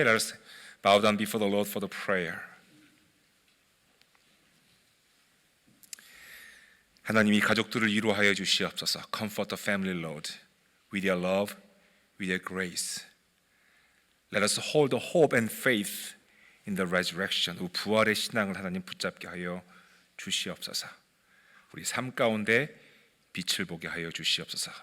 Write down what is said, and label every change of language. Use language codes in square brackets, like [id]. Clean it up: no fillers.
[en] Let us bow down before the Lord for the prayer. [ko] 하나님, 이 가족들을 위로하여 주시옵소서. [en] Comfort the family, Lord, with your love, with your grace. Let us hold the hope and faith in the resurrection. [ko] 부활의 신앙을 하나님 붙잡게 하여 주시옵소서. 우리 삶 가운데 빛을 보게 하여 주시옵소서.